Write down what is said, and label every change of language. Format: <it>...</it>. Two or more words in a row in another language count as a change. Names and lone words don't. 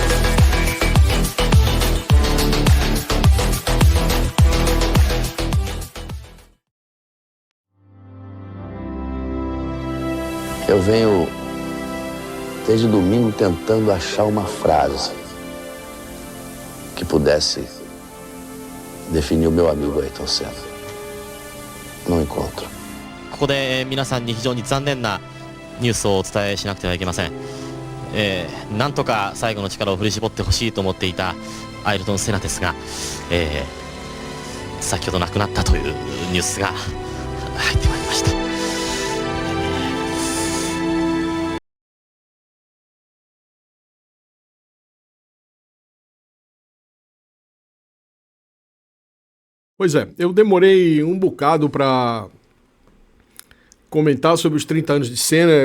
<pt>Eu venho desde domingo tentando achar uma frase que pudesse definir o meu amigo Ayrton Senna. Não encontro.</pt> <ja>ここで皆さんに非常に残念なニュースをお伝えしなくてはいけません。なんとか最後の力を振り絞ってほしいと思っていたアイルトン・セナですが、先ほど亡くなったというニュースが入ってまいりました。</ja> <pt>Pois é, eu demorei um bocado para comentar sobre os 30 anos de Senna.</pt>